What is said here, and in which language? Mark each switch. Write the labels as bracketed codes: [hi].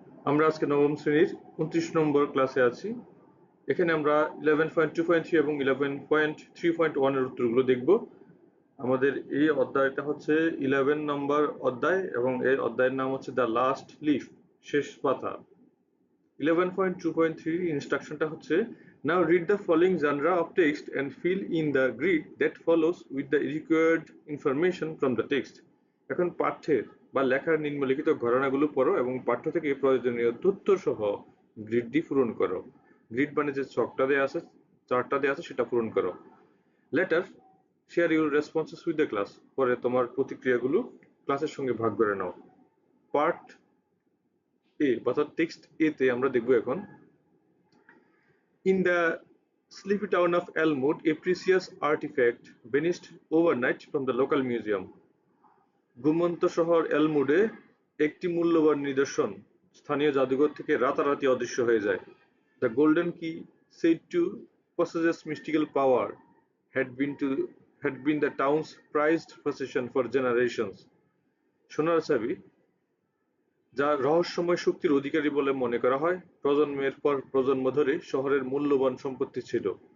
[bn] আমরা আজকে নবম শ্রেণীর 29 নম্বর ক্লাসে আছি। এখানে আমরা 11.2.3 এবং 11.3.1 এর উত্তরগুলো দেখব। আমাদের এই অধ্যায়টা হচ্ছে 11 নম্বর অধ্যায় এবং এই অধ্যায়ের নাম হচ্ছে দ্য লাস্ট লিফ, শেষ পাতা। [en] 11.2.3 [bn] ইনস্ট্রাকশনটা হচ্ছে, [en] Now read the following genre of text and fill in the grid that follows with the required information from the text. [bn] এখন পাঠ্যের বা লেখার নিম্নলিখিত ঘটনাগুলো পড়ো এবং পাঠ্য থেকে প্রয়োজনীয় তথ্য সহ গ্রিডটি পূরণ করো। গ্রিড মানে যে ছকটা দেয়া আছে, চার্টটা দেয়া আছে, সেটা পূরণ করো। [en] later share your responses with the class, [bn] পরে তোমার প্রতিক্রিয়াগুলো ক্লাসের সঙ্গে ভাগ করে নাও। পার্ট এ অর্থাৎ টেক্সট এ তে আমরা দেখব এখন, [en] in the sleepy town of Elmwood, a precious artifact vanished overnight from the local museum. [bn] ঘুমন্ত শহর এলমুডে একটি মূল্যবান নিদর্শন স্থানীয় জাদুঘর থেকে রাতারাতি অদৃশ্য হয়ে যায়। [en] The golden key, said to possess mystical power, had been the town's prized possession for generations. [bn] সোনার চাবি, যা রহস্যময় শক্তির অধিকারী বলে মনে করা হয়, প্রজন্মের পর প্রজন্ম ধরে শহরের মূল্যবান সম্পত্তি ছিল।